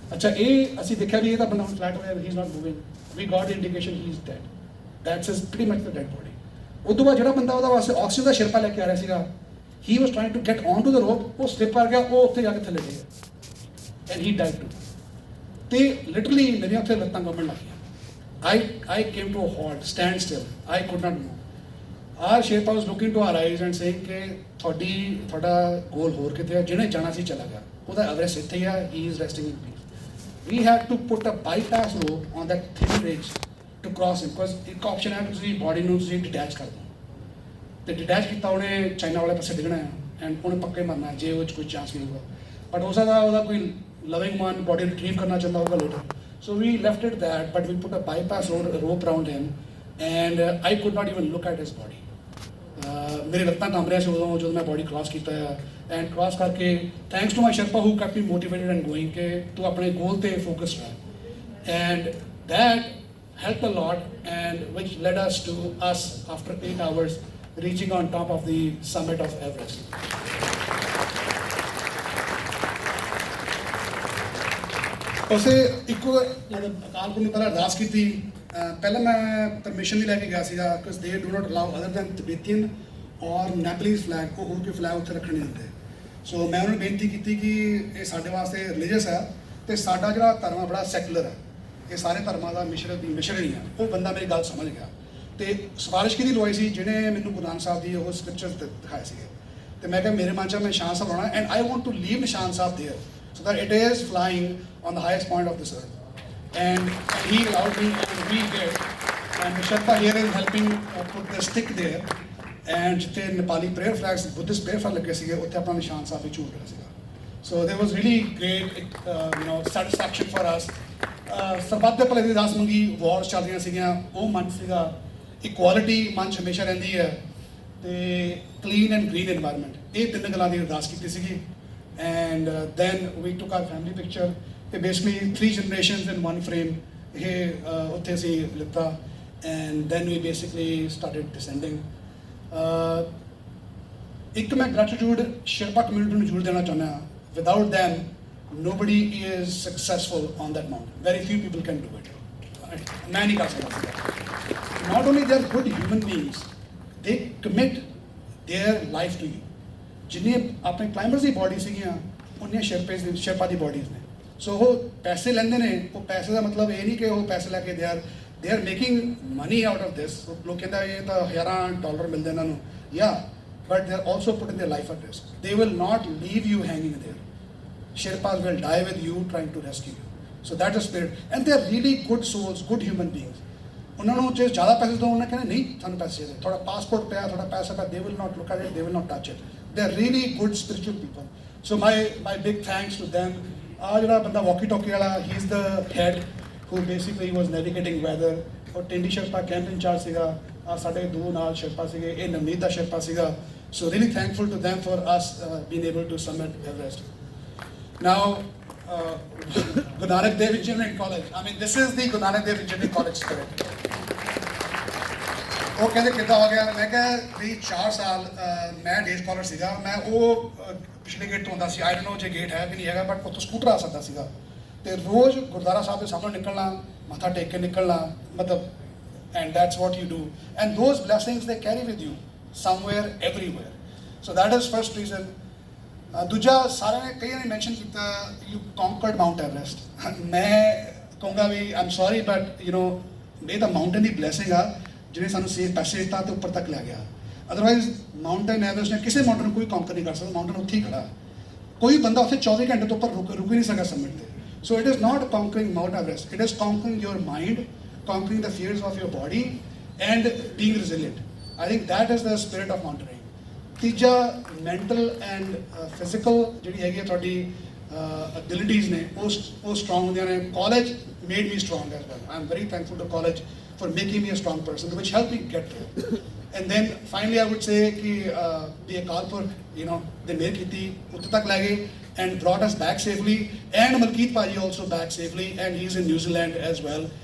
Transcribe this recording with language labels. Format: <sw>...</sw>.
<pa>ਅੱਛਾ, ਇਹ ਅਸੀਂ ਦੇਖਿਆ ਵੀ ਇਹ ਤਾਂ ਬੰਦਾ ਹੁਣ ਫਲੈਟ ਹੋਇਆ,</pa> <en>He is not moving, we got indication he is dead. That's is pretty much the dead body.</en> <pa>ਉਦੋਂ ਬਾਅਦ ਜਿਹੜਾ ਬੰਦਾ ਉਹਦਾ ਵਾਸਤੇ ਆਕਸੀਜਨ ਦਾ ਸ਼ੇਰਪਾ ਲੈ ਕੇ ਆ ਰਿਹਾ ਸੀਗਾ,</pa> <en>he was trying to get onto the rope,</en> <pa>ਉਹ ਸਲਿਪ ਕਰ ਗਿਆ, ਉਹ ਉੱਥੇ ਜਾ ਕੇ ਥੱਲੇ ਡਿੱਗ ਗਿਆ,</pa> <en>and he died too।</en> <pa>ਤੇ ਲਿਟਰਲੀ ਮੇਰੀਆਂ ਉੱਥੇ ਲੱਤਾਂ ਕੰਬਣ ਲੱਗ ਗਈਆਂ।</pa> <en>I came to a halt, stand still, I could not move। Our Sherpa was looking to our eyes and saying</en> <pa>ਕਿ ਤੁਹਾਡਾ ਗੋਲ ਹੋਰ ਕਿਤੇ ਆ, ਜਿਹਨੇ ਜਾਣਾ ਸੀ ਚਲਾ ਗਿਆ, ਉਹਦਾ ਐਵਰੈਸਟ ਇੱਥੇ ਹੀ ਆ,</pa> <en>he is resting in peace। We had to put a bypass rope on that thin ridge to cross him, because</en> <pa>ਇੱਕ ਆਪਸ਼ਨ ਹੈ ਕਿ ਤੁਸੀਂ ਬਾਡੀ ਨੂੰ ਤੁਸੀਂ ਡਿਟੈਚ ਕਰ ਦਿਓ। ਤੇ ਡਿਟੈਚ ਕੀਤਾ ਉਹਨੇ, ਚਾਈਨਾ ਵਾਲੇ ਪਾਸੇ ਡਿੱਗਣਾ ਹੈ, ਐਂਡ ਉਹਨੇ ਪੱਕੇ ਮਰਨਾ ਜੇ ਉਹ 'ਚ ਕੋਈ ਚਾਂਸ ਨਹੀਂ ਹੋਊਗਾ। ਬਟ ਹੋ ਸਕਦਾ ਉਹਦਾ ਕੋਈ ਲਵਿੰਗ ਮਨ ਬੋਡੀ ਰਿਟਰੀਵ ਕਰਨਾ ਚਾਹੁੰਦਾ ਹੋਊਗਾ later.</pa> <en>So we left it that, but we put a bypass rope around him, and I could not even look at his body.</en> <pa>ਮੇਰੇ ਲੱਤਾਂ ਕੰਬ ਰਿਹਾ ਸੀ ਉਦੋਂ ਜਦੋਂ ਮੈਂ ਬੋਡੀ ਕ੍ਰਾਸ ਕੀਤਾ ਹੈ। ਐਂਡ ਕ੍ਰਾਸ ਕਰਕੇ</pa> <en>thanks to my Sherpa who kept me motivated and going,</en> <pa>ਕਿ ਤੂੰ ਆਪਣੇ ਗੋਲ 'ਤੇ ਫੋਕਸ ਰਹਿ।</pa> <en>And that helped a lot, and which led us to us after 8 hours reaching on top of the summit of Everest।</en> <pa>ਉਸੇ ਇੱਕੋ ਮਤਲਬ ਅਕਾਲ ਪੁਰਖ ਨੇ ਪਹਿਲਾਂ ਅਰਦਾਸ ਕੀਤੀ। ਪਹਿਲਾਂ ਮੈਂ ਪਰਮਿਸ਼ਨ ਨਹੀਂ ਲੈ ਕੇ ਗਿਆ ਸੀਗਾ,</pa> <en>because they do not allow other than Tibetan or Nepalese flag,</en> <pa>ਉਹ ਹੋਰ ਕੋਈ ਫਲੈਗ ਉੱਥੇ ਰੱਖਣ ਨਹੀਂ ਦਿੰਦੇ। ਸੋ ਮੈਂ ਉਹਨਾਂ ਨੂੰ ਬੇਨਤੀ ਕੀਤੀ ਕਿ ਇਹ ਸਾਡੇ ਵਾਸਤੇ ਰਿਲੀਜੀਅਸ ਹੈ, ਅਤੇ ਸਾਡਾ ਜਿਹੜਾ ਧਰਮ ਆ ਬੜਾ ਸੈਕੂਲਰ ਹੈ, ਇਹ ਸਾਰੇ ਧਰਮਾਂ ਦਾ ਮਿਸ਼ਰਨ ਹੀ ਆ। ਉਹ ਬੰਦਾ ਮੇਰੀ ਗੱਲ ਸਮਝ ਗਿਆ। ਤੇ ਸਿਫਾਰਿਸ਼ ਕਿਹਦੀ ਲਵਾਈ ਸੀ, ਜਿਹਨੇ ਮੈਨੂੰ ਗੁਰੂ ਨਾਨਕ ਸਾਹਿਬ ਦੀ ਉਹ ਸਕ੍ਰਿਪਚਰ ਦਿਖਾਏ ਸੀਗੇ। ਤੇ ਮੈਂ ਕਿਹਾ ਮੇਰੇ ਮਨ 'ਚ ਮੈਂ ਨਿਸ਼ਾਨ ਸਾਹਿਬ ਲਾਉਣਾ,</pa> <en>And I want to leave Nishan Sahib there, so that it is flying on the highest point of this earth। And he allowed me, and we did। And Sherpa here is helping put the stick there।</en> <pa>And ਜਿੱਥੇ Nepali prayer flags, Buddhist prayer flag ਲੱਗੇ ਸੀਗੇ, ਉੱਥੇ ਆਪਣਾ ਨਿਸ਼ਾਨ ਸਾਹਿਬ ਵੀ ਝੂਲ ਰਿਹਾ ਸੀਗਾ।</pa> <en>So there was really great satisfaction for us।</en> <pa>ਸਰਬੱਤ ਦੇ ਭਲੇ ਦੀ ਅਰਦਾਸ ਮੰਗੀ, ਵਾਰਸ ਚੱਲ ਰਹੀਆਂ ਸੀਗੀਆਂ, ਉਹ ਮਨ ਸੀਗਾ। ਇਕੁਆਲਿਟੀ ਮਨ 'ਚ ਹਮੇਸ਼ਾ ਰਹਿੰਦੀ ਹੈ, ਤੇ ਕਲੀਨ ਐਂਡ ਗ੍ਰੀਨ ਇਨਵਾਇਰਮੈਂਟ, ਇਹ ਤਿੰਨ ਗੱਲਾਂ ਦੀ ਅਰਦਾਸ ਕੀਤੀ ਸੀਗੀ।</pa> <en>And then we took our family picture. ਤੇ basically 3 generations in 1 frame,</en> <pa>ਇਹ ਉੱਥੇ ਅਸੀਂ ਲਿੱਤਾ।</pa> <en>and then we basically started descending.</en> <pa>ਇੱਕ ਮੈਂ gratitude Sherpa community ਨੂੰ ਜ਼ਰੂਰ ਦੇਣਾ ਚਾਹੁੰਦਾ ਹਾਂ.</pa> <en>Without them, nobody is successful on that mountain. Very few people can do it.</en> <pa>ਮੈਂ ਨਹੀਂ ਕਰ ਸਕਦਾ.</pa> <en>Not only they are good human beings, they commit their life to you.</en> <pa>ਜਿੰਨੇ ਆਪਣੇ ਕਲਾਈਮਰਸ ਦੀ ਬੋਡੀ ਸੀਗੀਆਂ ਉਹਨੀਆਂ ਸ਼ੇਰਪਾ ਦੀ ਬੋਡੀਜ਼ ਨੇ. ਸੋ ਉਹ ਪੈਸੇ ਲੈਂਦੇ ਨੇ, ਉਹ ਪੈਸੇ ਦਾ ਮਤਲਬ ਇਹ ਨਹੀਂ ਕਿ ਉਹ ਪੈਸੇ ਲੈ ਕੇ</pa> <en>They are making money out of this.</en> <pa>ਲੋਕ ਕਹਿੰਦਾ ਇਹ ਤਾਂ $1000 ਮਿਲਦੇ ਇਹਨਾਂ ਨੂੰ, ਯਾ</pa> <en>but they are also putting their life at risk. They will not leave you hanging there. Sherpas will die with you trying to rescue you. So that is spirit. And they are really good souls, good human beings.</en> <pa>ਉਹਨਾਂ ਨੂੰ ਜੇ ਜ਼ਿਆਦਾ ਪੈਸੇ ਦੋ ਉਹਨਾਂ ਕਹਿੰਦੇ ਨਹੀਂ ਤੁਹਾਨੂੰ ਪੈਸੇ ਦੇ, ਥੋੜਾ ਪਾਸਪੋਰਟ ਪਿਆ, ਥੋੜਾ ਪੈਸਾ ਪਿਆ,</pa> <en>they will not look at it, they will not touch it. They are really good spiritual people. So my big thanks to them.</en> <pa>ਜਿਹੜਾ ਬੰਦਾ walkie talkie ਵਾਲਾ,</pa> <en>he is the head who basically was navigating weather.</en> <pa>ਔਰ ਟਿੰਡੀ ਸ਼ਰਪਾ camp incharge ਸੀਗਾ, ਸਾਡੇ ਦੋ ਨਾਲ ਸ਼ਰਪਾ ਸੀਗੇ, ਇਹ ਨਵਨੀਤ ਦਾ ਸ਼ਰਪਾ ਸੀਗਾ.</pa> <en>So really thankful to them for us being able to summit Everest. Now, Guru Nanak Dev Engineering College. I mean, this is the Guru Nanak Dev Engineering College spirit.</en> <pa>ਉਹ ਕਹਿੰਦੇ ਕਿੱਦਾਂ ਹੋ ਗਿਆ, ਮੈਂ ਕਿਹਾ ਵੀ 4 ਸਾਲ ਮੈਂ ਡੇ ਸਕਾਲਰ ਸੀਗਾ, ਮੈਂ ਉਹ ਪਿਛਲੇ ਗੇਟ ਤੋਂ ਆਉਂਦਾ ਸੀ.</pa> <en>I don't know</en> <pa>ਜੇ ਗੇਟ ਹੈ ਕਿ ਨਹੀਂ ਹੈਗਾ, ਬਟ ਉੱਥੋਂ ਸਕੂਟਰ ਆ ਸਕਦਾ ਸੀਗਾ ਤੇ ਰੋਜ਼ ਗੁਰਦੁਆਰਾ ਸਾਹਿਬ ਦੇ ਸਾਹਮਣੇ ਨਿਕਲਣਾ, ਮੱਥਾ ਟੇਕ ਕੇ ਨਿਕਲਣਾ, ਮਤਲਬ</pa> <en>and that's what you do, and those blessings they carry with you somewhere everywhere. So that is first reason.</en> <pa>ਦੂਜਾ ਸਾਰਿਆਂ ਨੇ ਕਈਆਂ ਨੇ ਮੈਂਸ਼ਨ ਕੀਤਾ</pa> <en>you conquered Mount Everest.</en> <pa>ਮੈਂ ਕਹੂੰਗਾ ਵੀ</pa> <en>I'm sorry but you know</en> <pa>ਇਹ ਤਾਂ ਮਾਊਂਟੇਨ ਦੀ ਬਲੈਸਿੰਗ ਆ ਜਿਹਨੇ ਸਾਨੂੰ ਸੇਫ ਪੈਸੇ ਦਿੱਤਾ ਤੇ ਉੱਪਰ ਤੱਕ ਲੈ ਗਿਆ. ਅਦਰਵਾਈਜ਼ ਮਾਊਂਟੇਨ ਐਵਰੈਸਟ ਨੇ ਕਿਸੇ ਮਾਊਂਟੇਨ ਨੂੰ ਕੋਈ ਕੰਕਰ ਨਹੀਂ ਕਰ ਸਕਦਾ. ਮਾਊਂਟੇਨ ਉੱਥੇ ਹੀ ਖੜਾ, ਕੋਈ ਬੰਦਾ ਉੱਥੇ 24 ਘੰਟੇ ਤੋਂ ਉੱਪਰ ਰੁਕ ਹੀ ਨਹੀਂ ਸਕਦਾ ਸਮਿਟ ਤੇ.</pa> <en>So it is not conquering Mount Everest, it is conquering your mind, conquering the fears of your body and being resilient. I think that is the spirit of mountaineering.</en> <pa>ਤੀਜਾ ਮੈਂਟਲ ਐਂਡ ਫਿਜ਼ੀਕਲ ਜਿਹੜੀ ਹੈਗੀ ਤੁਹਾਡੀ abilities ਨੇ ਉਹ strong ਹੁੰਦੀਆਂ ਨੇ.</pa> <en>College made me strong as well. I am very thankful to college for making me a strong person, which helped me get there. And then finally I would say कि the Akal Purkh, you know, they</en> <pa>मेहर कीती, उत्थे तक ले गए</pa> <en>and brought us back safely, and Malkeet Paji also back safely, and he's in New Zealand as well.</en>